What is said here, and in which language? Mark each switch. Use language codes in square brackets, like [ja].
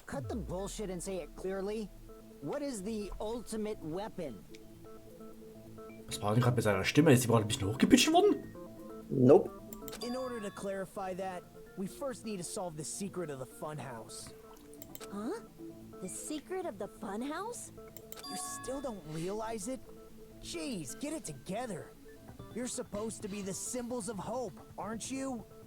[en] cut the bullshit and say it clearly. What is the ultimate weapon? [de] Was war denn gerade mit seiner Stimme? Ist sie gerade ein bisschen hochgepitcht worden? [en] Nope. In order to clarify that, we first need to solve the secret of the Funhouse. Huh? The secret of the Funhouse? You still don't realize it? Jeez, get it together. You're supposed to be the symbols of hope, aren't you?